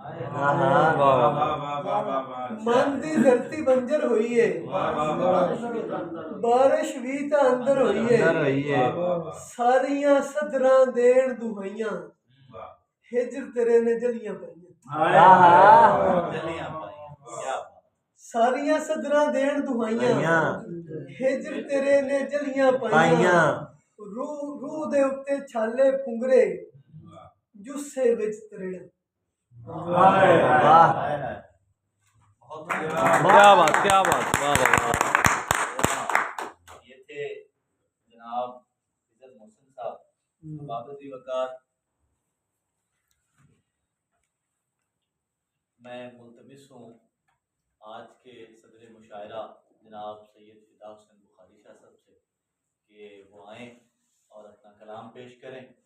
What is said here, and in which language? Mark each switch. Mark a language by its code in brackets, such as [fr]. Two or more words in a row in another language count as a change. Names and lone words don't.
[pa] ਮਨ ਦੀ ਧਰਤੀ ਬੰਜਰ ਹੋਈ ਏ ਬਾਰਿਸ਼ ਵੀ ਤਾਂ ਅੰਦਰ ਹੋਈ ਏ ਸਾਰੀਆਂ ਸਦਰਾਂ ਦੇਣ ਦੁਹਾਈਆਂ ਹਿਜਰ ਤੇਰੇ ਨੇ ਜਲੀਆਂ ਪਈਆਂ ਜਲੀਆਂ ਪਾਈ ਕਿਆ ਸਾਰੀਆਂ ਸਦਰਾਂ ਦੇਣ ਦੁਹਾਈਆਂ ਹਿਜਰ ਤੇਰੇ ਨੇ ਜਲੀਆਂ ਪਾਈਆਂ ਰੂਹ ਦੇ ਉੱਤੇ ਛਾਲੇ ਫੁੰਗਰੇ ਜੁੱਸੇ ਵਿੱਚ ਤਰੇੜ [ur] वाह کیا بات، کیا بات، واہ واہ واہ. یہ تھے جناب عزت محسن صاحب بابتی وقار. میں ملتمس ہوں آج کے صدر مشاعرہ جناب سید فدا حسین بخاری شاہ صاحب سے کہ وہ آئیں اور اپنا کلام پیش کریں.